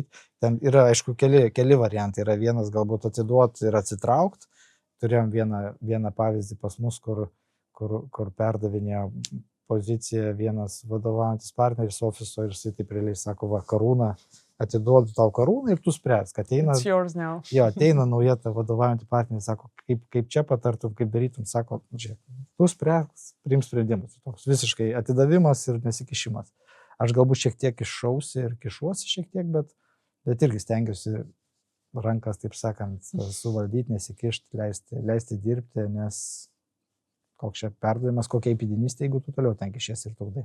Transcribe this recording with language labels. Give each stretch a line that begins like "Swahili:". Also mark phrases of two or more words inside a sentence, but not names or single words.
Lithuanian: Ten yra, aišku, keli variantai. Yra vienas galbūt atiduoti ir atsitraukti. Turėjom vieną pavyzdį pas mus, kur perdavinėjo poziciją vienas vadovaujantis partneris ofiso ir jisai taip realiai sako, va, karūną, atiduodu tau karūną ir tu spręs, kad ateina,
English: It's yours now.
Lithuanian: jo, ateina nauja ta vadovaujantį partnerį, sako, kaip čia patartum, kaip darytum, sako, žiūrėk, tu spręs, priims sprendimus. Toks visiškai atidavimas ir nesikišimas. Aš galbūt šiek tiek iššausi ir kišuosi šiek tiek, bet irgi stengiuosi rankas, taip sakant, suvaldyti, nesikišti, leisti dirbti, nes koks čia perdavimas, kokia įpėdinystė, jeigu tu toliau ten kišies ir trukdai.